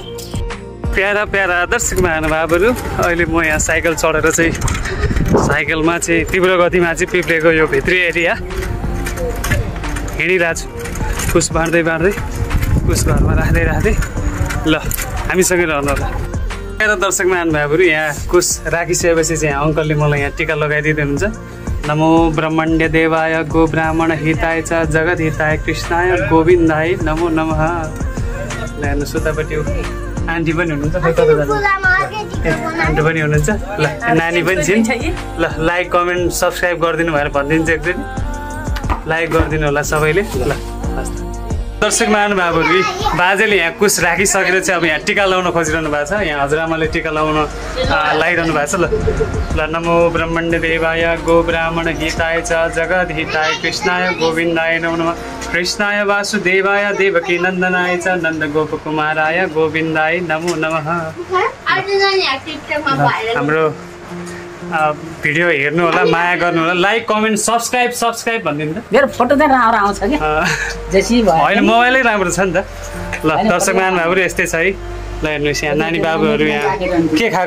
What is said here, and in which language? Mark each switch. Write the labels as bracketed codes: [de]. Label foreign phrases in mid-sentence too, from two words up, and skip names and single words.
[ne] प्यारा प्यारा दर्शक महानुभावहरू, अहिले म यहाँ साइकल चढेर चाहिँ साइकलमा चाहिँ तीव्र गतिमा चाहिँ पिप्लेको यो भित्री एरिया हिँडिरहेको छु। कुश बाँड्दै बाँड्दै कुश घरमा राख्दै राख्दै। ल हामीसँगै रहनु होला। प्यारा दर्शक महानुभावहरू, यहाँ कुश राखिसकेपछि चाहिँ अङ्कलले मलाई यहाँ टिका लगाइदिनुहुन्छ। [sa] नमो ब्रह्मण्य देवाय गो ब्राह्मण हिताय च जगत हिताय कृष्णाय गोविन्दाय नमो नमः। [ne] ल हेर्नुहोस् उतापट्टि आन्टी पनि हुनुहुन्छ। आन्टी पनि हुनुहुन्छ। ल नानी पनि छिन्। ल [en] like comment subscribe [ne] गरिदिनु भएर भनिदिन्छु। एकचोटि लाइक गरिदिनु होला सबैले। ल दर्शक महानुभावहरू, बाजेले यहाँ कुश राखिसकेर चाहिँ अब यहाँ टिका लाउन खोजिरहनु भएको छ। यहाँ हजुरआमाले टिका लाउन लागिरहनु भएको छ। [sa] ल नमो ब्रह्मण्य देवाय गो ब्राह्मण हिताय च जगत हिताय कृष्णाय गोविन्दाय नमो नमः। कृष्णाय वासुदेवाय देवकी नन्दनाय च नन्द गोप कुमाराय गोविन्दाय नमो नमः। [ne] हाम्रो भिडियो हेर्नु होला, माया गर्नु होला, [en] like comment subscribe [ne] भनिदिनु त। मेरो फोटो चाहिँ राम्रो आउँछ कि होइन मोबाइलै राम्रो छ नि त। ल दर्शक महानुभावहरू यस्तै छ है। ल हेर्नुहोस् यहाँ नानी बाबुहरू यहाँ के खाएको?